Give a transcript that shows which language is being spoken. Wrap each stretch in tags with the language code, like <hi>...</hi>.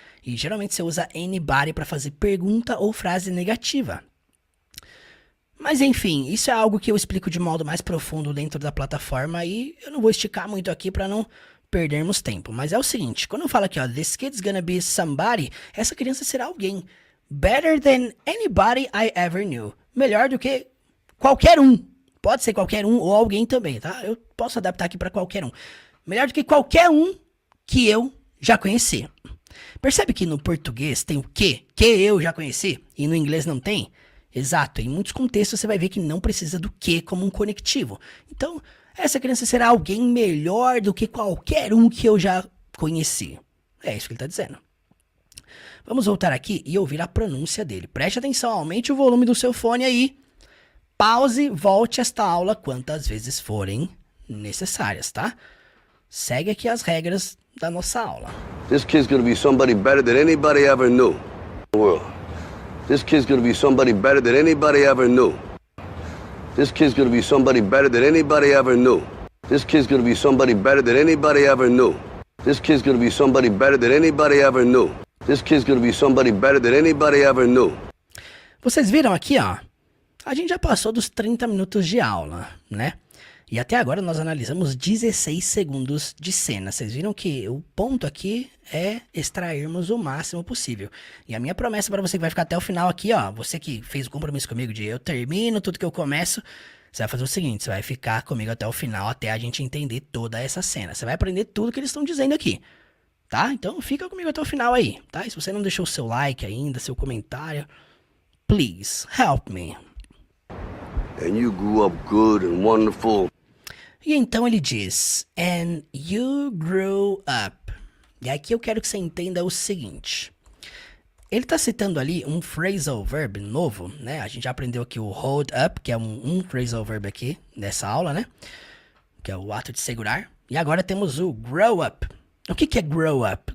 <pt>E geralmente você usa anybody para fazer pergunta ou frase negativa. Mas enfim, isso é algo que eu explico de modo mais profundo dentro da plataforma e eu não vou esticar muito aqui para não perdermos tempo. Mas é o seguinte, quando eu falo aqui, ó,</pt> <en>this kid's gonna be somebody,</en> <pt>essa criança será alguém.</pt> <en>Better than anybody I ever knew.</en> <pt>Melhor do que qualquer um. Pode ser qualquer um ou alguém também, tá? Eu posso adaptar aqui para qualquer um. Melhor do que qualquer um que eu já conheci. Percebe que no português tem o que eu já conheci, e no inglês não tem? Exato, em muitos contextos você vai ver que não precisa do que como um conectivo. Então, essa criança será alguém melhor do que qualquer um que eu já conheci. É isso que ele está dizendo. Vamos voltar aqui e ouvir a pronúncia dele. Preste atenção, aumente o volume do seu fone aí. Pause, volte esta aula quantas vezes forem necessárias, tá? Segue aqui as regras da nossa aula.</pt> <en>This kid's gonna be somebody better than anybody ever knew in the world. This kid's gonna be somebody better than anybody ever knew. This kid's gonna be somebody better than anybody ever knew. This kid's gonna be somebody better than anybody ever knew. This kid's gonna be somebody better than anybody ever knew. This kid's gonna be somebody better than anybody ever knew.</en> <pt>Vocês viram aqui, ó? A gente já passou dos 30 minutos de aula, né? E até agora nós analisamos 16 segundos de cena. Vocês viram que o ponto aqui é extrairmos o máximo possível. E a minha promessa para você que vai ficar até o final aqui, ó. Você que fez o compromisso comigo de eu termino tudo que eu começo. Você vai fazer o seguinte, você vai ficar comigo até o final, até a gente entender toda essa cena. Você vai aprender tudo que eles estão dizendo aqui, tá? Então fica comigo até o final aí, tá? E se você não deixou o seu like ainda, seu comentário,</pt> <en>please help me. And you grew up good and wonderful.</en> <pt>E então ele diz,</pt> <en>and you grew up.</en> <pt>E aqui eu quero que você entenda o seguinte. Ele está citando ali um phrasal verb novo, né? A gente já aprendeu aqui o hold up, que é um phrasal verb aqui nessa aula, né? Que é o ato de segurar. E agora temos o grow up. O que é grow up?</pt>